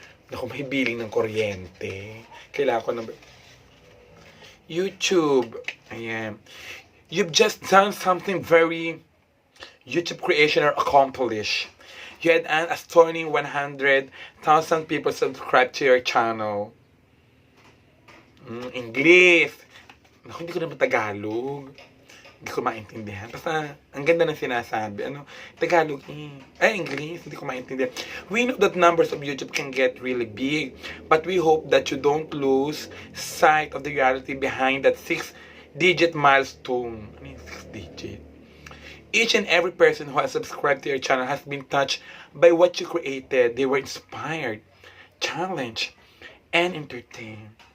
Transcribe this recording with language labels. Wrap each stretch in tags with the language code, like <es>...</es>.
<tl>Naku, may billing ng kuryente. Kailangan ko ng YouTube. Ayan.</tl> <en>You've just done something very YouTube creation or accomplished. You had an astonishing 100,000 people subscribe to your channel.</en> <tl>English. Naku, hindi ko naman Tagalog. Hindi ko maintindihan. Basta, ang ganda ng sinasabi. Tagalog English. Hindi ko maintindihan.</tl> <en>We know that numbers of YouTube can get really big. But we hope that you don't lose sight of the reality behind that 6-digit milestone. 6-digit? Each and every person who has subscribed to your channel has been touched by what you created. They were inspired, challenged, and entertained.</en>